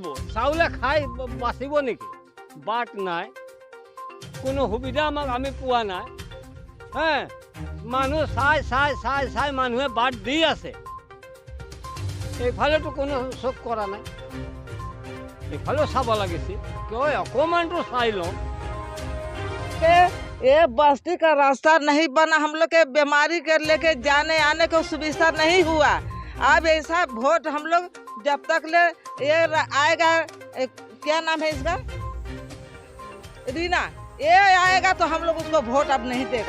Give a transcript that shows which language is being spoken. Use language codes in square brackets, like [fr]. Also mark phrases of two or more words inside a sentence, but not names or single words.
[as] চাউলে খাই বাচিব নেকি? বাট নাই, কোনো সুবিধা আমি পোৱা নাই। মানুহ চাই মানুহে বাট দি আছে, এইফালেতো কোনো চোখ কৰা নাই। এইফালেও চাব লাগিছিল, কিয় অকণমানটো চাই লওঁ। [hi] ये बस्ती का रास्ता नहीं बना, हम लोग के बीमारी के लेके जाने आने को सुविधा नहीं हुआ। अब ऐसा वोट हम लोग जब तक ले ये आएगा, क्या नाम है इसका, रीना, ये आएगा तो हम लोग उसको वोट अब नहीं देगा।